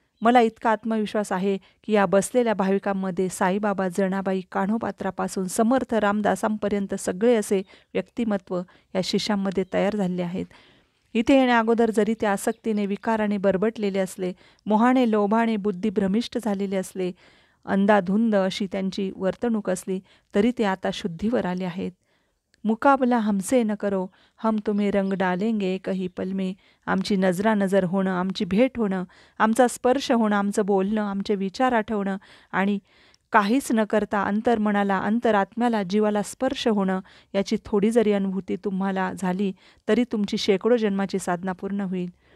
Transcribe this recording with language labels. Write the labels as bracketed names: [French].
[Marathi] मला इतका आत्मविश्वास आहे की या बसलेल्या भाविकांमध्ये साईबाबा, जनाबाई, कान्होपात्रापासून समर्थ रामदासांपर्यंत सगळे असे व्यक्तिमत्व या शिष्यांमध्ये तयार झाले आहेत. इथे येण्या अगोदर जरी ते आसक्तीने, विकाराने बरबटलेले असले, मोहाने, लोभाने बुद्धी भ्रमिष्ट झालेले असले, अंधाधुंद अशी त्यांची वर्तणूक असली, तरी ते आता शुद्धीवर आले आहेत. [Hindi] मुकाबला हमसे न करो, हम तुम्हें रंग डालेंगे कही पल में. [Marathi] आमची नजरानजर होणं, आमची भेट होणं, आमचा स्पर्श होणं, आमचं बोलणं, आमचे विचार आठवणं आणि काहीच न करता अंतर्मनाला, अंतरात्म्याला, जीवाला स्पर्श होणं, याची थोडी जरी अनुभूती तुम्हाला झाली तरी तुमची शेकडो जन्माची साधना पूर्ण होईल.